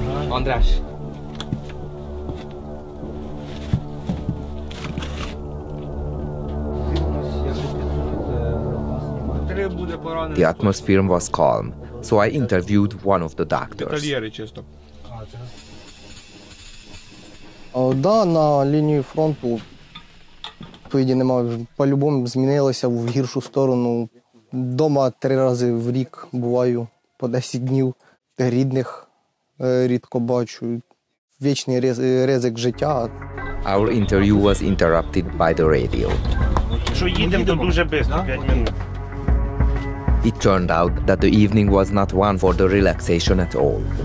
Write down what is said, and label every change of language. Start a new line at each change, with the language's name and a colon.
English: András. The atmosphere was calm, so I interviewed one of the doctors.
Ukrainian: Да, на лінії фронту відповіді немає. По-любому змінилося в гіршу сторону. Дома 3 рази в рік буваю, по 10 днів. Рідних рідко бачу. Вічний ризик життя.
English: Our interview was interrupted by the radio.
Ukrainian: Що їдемо, то дуже швидко, 5 хвилин.
English: It turned out that the evening was not one for the relaxation at all.